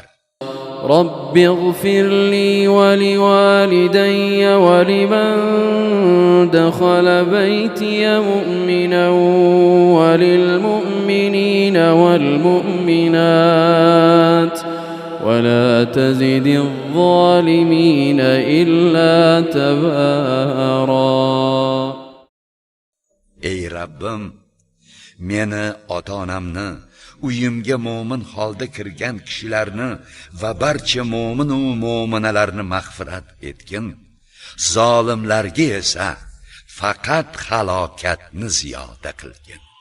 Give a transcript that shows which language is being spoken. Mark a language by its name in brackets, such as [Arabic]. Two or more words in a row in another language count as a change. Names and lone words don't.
[Arabic] رب اغفر لي ولوالدي ولمن دخل بيتي مؤمنا وللمؤمنين والمؤمنات ولا تزد الظالمين إلا تبارا. [Uzbek] Ey Rabbim, meni, ota-onamni, uyimga mo'min holda kirgan kishilarni va barcha mo'min va mo'minalarni mag'firat etgin. Zolimlarga esa faqat halokatni ziyoda qilgin.